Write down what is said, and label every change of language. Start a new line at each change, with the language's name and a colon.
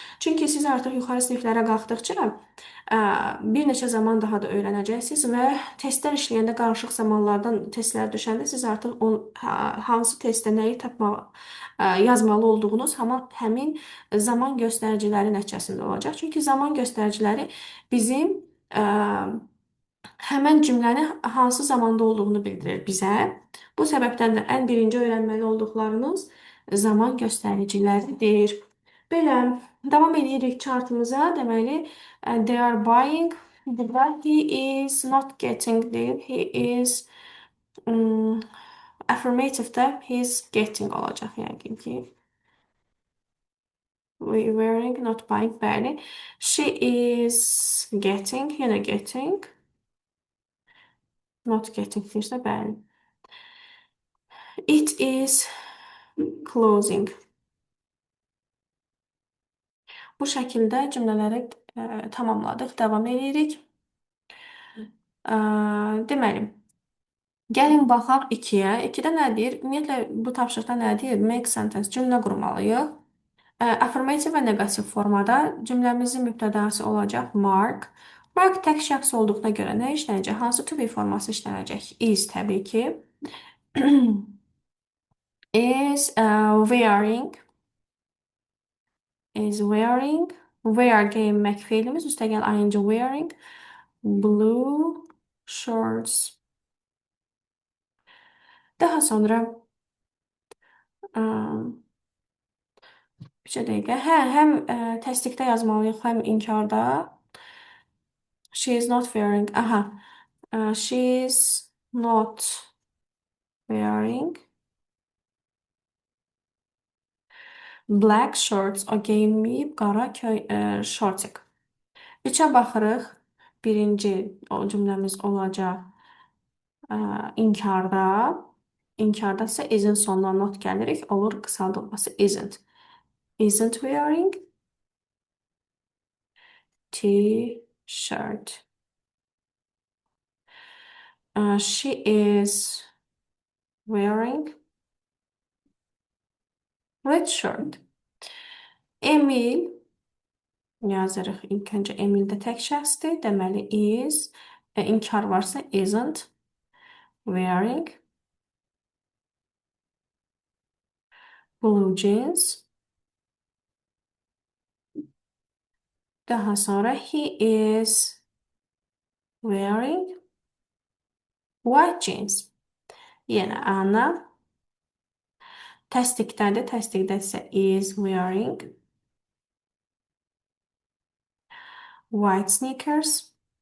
Azerbaijani: Çünki siz artıq yuxarı siniflərə qalxdıqca bir neçə zaman daha da öyrənəcəksiniz və testlər işləyəndə qarışıq zamanlardan testlər düşəndə siz artıq hansı testdə nəyi yazmalı olduğunuz həmin zaman göstəriciləri nəticəsində olacaq. Çünki zaman göstəriciləri bizim həmən cümləni hansı zamanda olduğunu bildirir bizə. Bu səbəbdən də ən birinci öyrənməli olduqlarınız zaman göstəriciləridir. Belə, davam edirik chartımıza. Deməli,
English: they are buying.
Azerbaijani: Burada
English: he is not getting
Azerbaijani: deyil.
English: He is affirmative-də he is getting
Azerbaijani: olacaq yəqin ki.
English: Wearing, not buying,
Azerbaijani: bəli.
English: She is getting,
Azerbaijani: yenə
English: getting. Not getting
Azerbaijani: deyirsə, bəli.
English: It is closing.
Azerbaijani: Bu şəkildə cümlələri tamamladıq, davam edirik. Deməli, gəlin baxaq 2-yə. 2-də nə deyir? Ümumiyyətlə, bu tapşırıqda nə deyir?
English: Make sentence,
Azerbaijani: cümlə qurmalıyıq. Affirmative və negativ formada cümləmizin mübtədası olacaq Mark. Mark tək şəxs olduğuna görə nə işlənəcək? Hansı to be forması işlənəcək? Is təbii ki.
English: Is wearing. Is wearing. Wear
Azerbaijani: geyinmək feilimiz. Üstəgəl
English: ing wearing. Blue Shorts.
Azerbaijani: Daha sonra ım, bir dəqiqə. Hə, həm təsdiqdə yazmalıyıq, həm inkarda.
English: She is not wearing. Aha. She is not wearing black shorts.
Azerbaijani: O geyinməyib qara şortik. Üçə baxırıq. Birinci o cümləmiz olacaq inkarda. İnkarda isə isn't sonuna not gəlirik. Olur qısaldılması isn't.
English: Isn't wearing t-shirt. She is wearing red shirt.
Azerbaijani: Emil yazırıq. İlk öncə Emil də tək şəxsdir. Deməli is. İnkar varsa
English: isn't wearing blue jeans. Daha sonra he is wearing white jeans.
Azerbaijani: Yenə ana. Təsdiqdədir. Təsdiqdə isə
English: is wearing white sneakers.